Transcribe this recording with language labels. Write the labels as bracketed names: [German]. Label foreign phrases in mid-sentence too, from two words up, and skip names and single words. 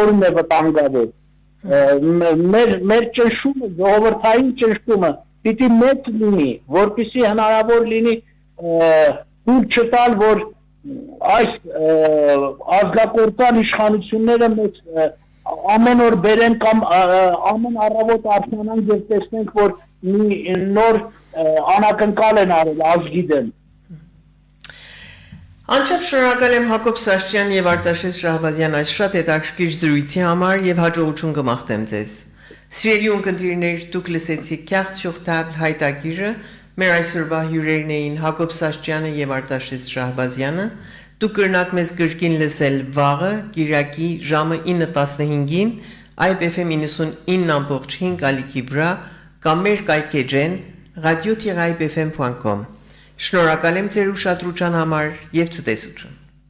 [Armenian] է վտանգավոր։ Մեր ճնշումը, ժողովրդային ճնշումը պիտի մեծ լինի, որպեսզի հնարավոր լինի թույլ չտալ, որ այս ազգակործան իշխանությունները մեծ ամեն օր բերեն կամ ամեն առավոտ արթնանանք եւ տեսնենք, որ մի նոր անակնկալ են արել ազգի դեմ։ Անչափ շնորհակալ եմ Հակոբ Սաշճյան եւ Արտաշես Շահբազյան այս շատ հետաքրքիր զրույցի համար եւ հաջողություն կմաղթեմ ձեզ։ Սիրելի ունկնդիրներ, դուք լսեցիք Carte sur table հայտագիրը, մեր այսօրվա հյուրերն էին Հակոբ Սաշճյանը եւ Արտաշես Շահբազյանը։ Դուք կրնաք մեզ գրքին լսել վաղը, Կիրակի ժամը 9:15-ին IBFM 99.5 ալիքի վրա կամ մեր կայքեջեն radio-ibfm.com Շնորհակալ եմ ձեր ուշադրության համար եւ ցտեսություն։